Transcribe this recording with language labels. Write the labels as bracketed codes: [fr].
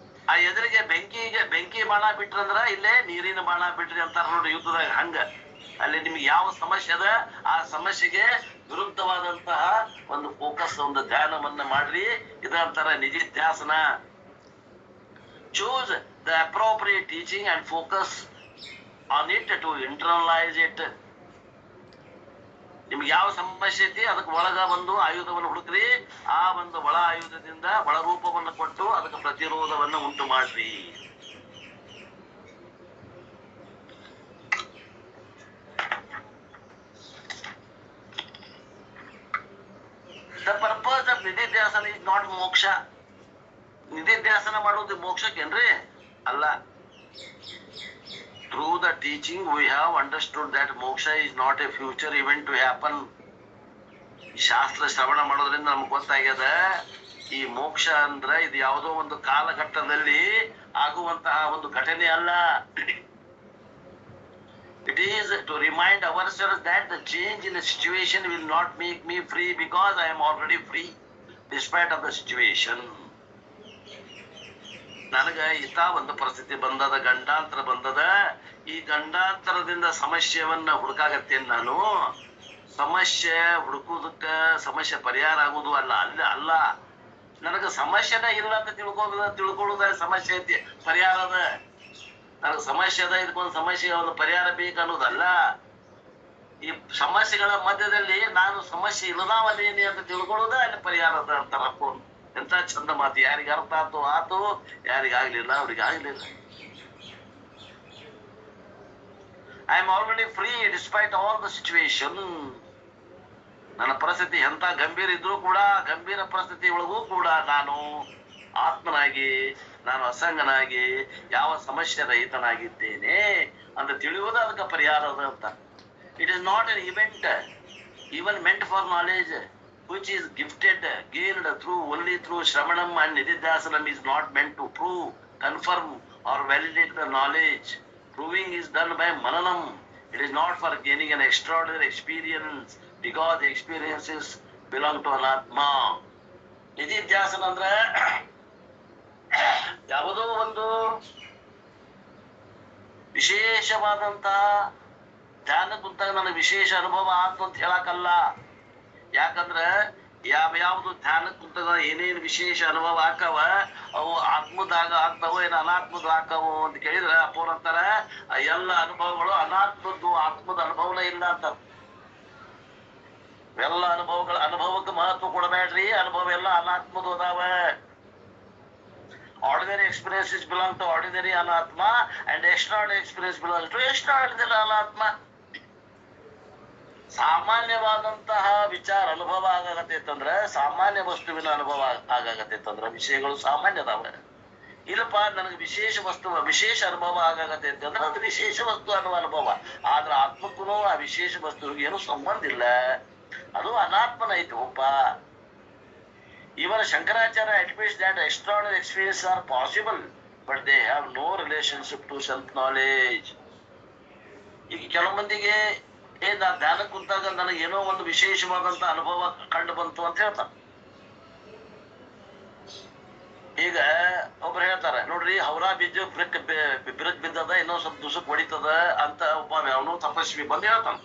[kn] ಆ ಎದುರಿಗೆ ಬೆಂಕಿ ಬಾಣ ಬಿಟ್ರಂದ್ರ ಇಲ್ಲೇ ನೀರಿನ ಬಾಣ ಬಿಟ್ರಿ ಅಂತಾರ ನೋಡ್ರಿ ಯುದ್ಧದಾಗ. ಹಂಗ ಅಲ್ಲಿ ನಿಮ್ಗೆ ಯಾವ ಸಮಸ್ಯೆ ಅದ ಆ ಸಮಸ್ಯೆಗೆ ವಿರುದ್ಧವಾದಂತಹ ಒಂದು ಫೋಕಸ್, ಒಂದು ಧ್ಯಾನವನ್ನ ಮಾಡ್ರಿ. ಇದಂತಾರ ನಿಧಿಧ್ಯಾಸನ. [en] Choose the appropriate teaching and focus on it to internalize it. [kn] ನಿಮ್ಗೆ ಯಾವ ಸಮಸ್ಯೆ ಐತಿ ಅದಕ್ಕೆ ಒಳಗ ಒಂದು ಆಯುಧವನ್ನು ಹುಡುಕ್ರಿ. ಆ ಒಂದು ಒಳ ಆಯುಧದಿಂದ ಒಳ ರೂಪವನ್ನು ಕೊಟ್ಟು ಅದಕ್ಕೆ ಪ್ರತಿರೋಧವನ್ನು ಉಂಟು ಮಾಡ್ರಿ. [en] The purpose of nididhyasana is not moksha. [kn] ನಿಧಿಧ್ಯಾಸನ ಮಾಡೋದು ಮೋಕ್ಷಕ್ಕೇನ್ರಿ? ಅಲ್ಲ. [en] Through the teaching we have understood that moksha is not a future event to happen. [kn] ಶಾಸ್ತ್ರ ಶ್ರವಣ ಮಾಡೋದ್ರಿಂದ ನಮ್ಗೆ ಗೊತ್ತಾಗ್ಯದ, ಈ ಮೋಕ್ಷ ಅಂದ್ರ ಇದು ಯಾವುದೋ ಒಂದು ಕಾಲಘಟ್ಟದಲ್ಲಿ ಆಗುವಂತಹ ಒಂದು ಘಟನೆ ಅಲ್ಲ. [en] It is to remind ourselves that the change in the situation will not make me free because I am already free despite of the situation. [kn] ನನಗ ಇಂಥ ಒಂದು ಪರಿಸ್ಥಿತಿ ಬಂದದ, ಗಂಡಾಂತರ ಬಂದದ, ಈ ಗಂಡಾಂತರದಿಂದ ಸಮಸ್ಯೆಯನ್ನ ಹುಡುಕಾಗತ್ತೇನೆ ನಾನು. ಸಮಸ್ಯೆ ಹುಡುಕುದಕ್ಕ ಸಮಸ್ಯೆ ಪರಿಹಾರ ಆಗುದು ಅಲ್ಲ, ಅಲ್ಲ. ನನಗ ಸಮಸ್ಯೆನ ಇಲ್ಲ ಅಂತ ತಿಳ್ಕೊಳ್ಳುದ ಸಮಸ್ಯೆ ಐತಿ, ಪರಿಹಾರ ಅದ. ನನಗೆ ಸಮಸ್ಯೆ ಅದ, ಇದಕ್ಕೊಂದು ಸಮಸ್ಯೆ ಒಂದು ಪರಿಹಾರ ಬೇಕನ್ನೋದಲ್ಲ. ಈ ಸಮಸ್ಯೆಗಳ ಮಧ್ಯದಲ್ಲಿ ನಾನು ಸಮಸ್ಯೆ ಇಲ್ಲದಾವದೇನಿ ಅಂತ ತಿಳ್ಕೊಳ್ಳೋದ ಅಲ್ಲಿ ಪರಿಹಾರ ಅದ ಅಂತಾರಪ್ಪ. ಎಂತ ಚಂದ ಮಾತು. ಯಾರಿಗೆ ಅರ್ಥ ಆತು, ಯಾರಿಗಾಗ್ಲಿಲ್ಲ ಅವ್ರಿಗೆ ಆಗ್ಲಿಲ್ಲ. [en] I am already free despite all the situation. [kn] ನನ್ನ ಪರಿಸ್ಥಿತಿ ಎಂತ ಗಂಭೀರ ಇದ್ರೂ ಕೂಡ, ಗಂಭೀರ ಪರಿಸ್ಥಿತಿ ಒಳಗೂ ಕೂಡ ನಾನು ಆತ್ಮನಾಗಿ, ನಾನು ಅಸಂಗನಾಗಿ, ಯಾವ ಸಮಸ್ಯೆ ರಹಿತನಾಗಿದ್ದೇನೆ ಅಂತ ತಿಳಿಯುವುದು ಅದಕ್ಕೆ ಪರಿಹಾರ ಅದ ಅಂತ. [en] It is not an event even meant for knowledge, which is gifted, gained only through Shravanam and Nididhyasanam, is not meant to prove, confirm or validate the knowledge. Proving is done by Mananam. It is not for gaining an extraordinary experience because the experiences belong to Anatma. [kn] Nididhyasana ಅಂದ್ರೆ ಯಾವುದೋ ಒಂದು ವಿಶೇಷವಾದಂತಹ ಧ್ಯಾನ ಕುಂತಾಗ ನನಗೆ ವಿಶೇಷ ಅನುಭವ ಆತು ಅಂತ ಹೇಳಕ್ಕಲ್ಲ. ಯಾಕಂದ್ರೆ ಯಾವ್ಯಾವ್ದು ಧ್ಯಾನ ಕುಂತಾಗ ಏನೇನು ವಿಶೇಷ ಅನುಭವ ಆಕವ ಅವು ಆತ್ಮದಾಗ ಆಗ್ತಾವ, ಏನು ಅನಾತ್ಮದ ಆಕವು ಅಂತ ಕೇಳಿದ್ರೆ ಅಪ್ಪೋರ್ ಅಂತಾರ ಎಲ್ಲ ಅನುಭವಗಳು ಅನಾತ್ಮದ್ದು, ಆತ್ಮದ ಅನುಭವನೇ ಇಲ್ಲ ಅಂತ. ಎಲ್ಲ ಅನುಭವಕ್ಕೆ ಮಹತ್ವ ಕೊಡಬೇಡ್ರಿ. ಅನುಭವ ಎಲ್ಲ ಅನಾತ್ಮದು ಅದಾವ. [en] Ordinary experiences belong to ordinary anatma and extraordinary experience belong to extraordinary anatma. [kn] ಸಾಮಾನ್ಯವಾದಂತಹ ವಿಚಾರ ಅನುಭವ ಆಗಾಗತ್ತೈತಂದ್ರ ಸಾಮಾನ್ಯ ವಸ್ತುವಿನ ಅನುಭವ ಆಗಾಗತ್ತೈತಂದ್ರ ವಿಷಯಗಳು ಸಾಮಾನ್ಯ ಅದಾವ. ಇಲ್ಲಪ್ಪ ನನಗೆ ವಿಶೇಷ ಅನುಭವ ಆಗಾಗತ್ತೈತಿ ಅಂದ್ರೆ ಅದು ವಿಶೇಷ ವಸ್ತು ಅನ್ನುವ ಅನುಭವ. ಆದ್ರ ಆತ್ಮಕ್ಕೂ ಆ ವಿಶೇಷ ವಸ್ತುವಿಗೆ ಏನು ಸಂಬಂಧ ಇಲ್ಲ, ಅದು ಅನಾತ್ಮನ ಐತಿ ಒಬ್ಬ. [en] Even Shankaracharya admits that extraordinary experiences are possible, but they have no relationship to self-knowledge. [kn] ಈಗ ಕೆಲವು ಮಂದಿಗೆ ನಾ ಧ್ಯಾನ ಕುಂತಾಗ ನನಗೆ ಏನೋ ಒಂದು ವಿಶೇಷವಾದಂತ ಅನುಭವ ಕಂಡು ಬಂತು ಅಂತ ಹೇಳ್ತಾರೆ. ಈಗ ಒಬ್ರು ಹೇಳ್ತಾರೆ ನೋಡ್ರಿ, ಹೌರಾ ಬೀಜ ಬಿರುಕ್ ಬಿದ್ದದ, ಇನ್ನೊಂದ್ ಸ್ವಲ್ಪ ದಿವಸಕ್ಕೆ ಹೊಡಿತದ ಅಂತ ಒಬ್ಬ ಅವನು ತಪಸ್ವಿ ಬಂದು ಹೇಳ್ತಾನ.